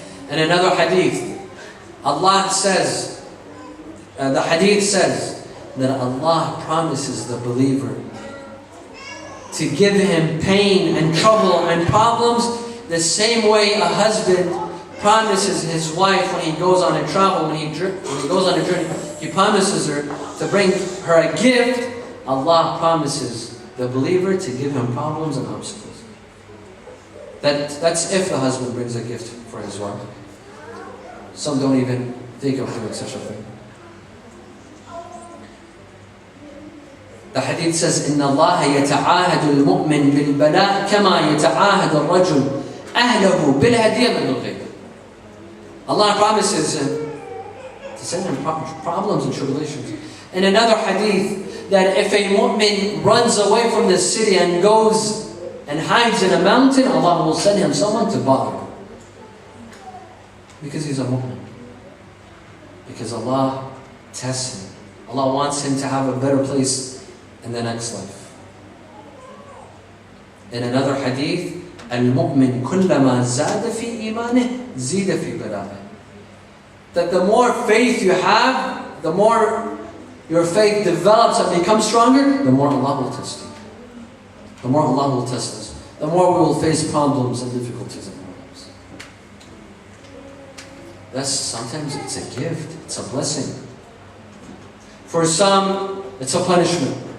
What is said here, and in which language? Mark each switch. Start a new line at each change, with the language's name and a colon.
English: In another hadith, Allah says, the hadith says that Allah promises the believer to give him pain and trouble and problems the same way a husband promises his wife when he goes on a travel, when he goes on a journey, he promises her to bring her a gift. Allah promises the believer to give him problems and obstacles. That's if the husband brings a gift for his wife. Some don't even think of doing such a thing. The hadith says,
Arabic: إِنَّ اللَّهَ يَتَعَاهَدُ الْمُؤْمِنِ بِالْبَلَاءِ كَمَا يَتَعَاهَدُ الرَّجُلُ أَهْلَهُ بِالْهَدِيَةِ مِنَ الْغَيْبِ.
English: Allah promises him to send him problems and tribulations. In another hadith, that if a mu'min runs away from the city and goes and hides in a mountain, Allah will send him someone to bother him. Because he's a mu'min. Because Allah tests him. Allah wants him to have a better place in the next life. In another hadith,
Arabic: الْمُؤْمِنْ كُلَّمَا زَادَ فِي إِيمَانِهِ زِيدَ فِي بَلَائِهِ.
English: That the more faith you have, the more your faith develops and becomes stronger, the more Allah will test you. The more Allah will test us. The more we will face problems and difficulties in our lives. Sometimes it's a gift, it's a blessing. For some, it's a punishment.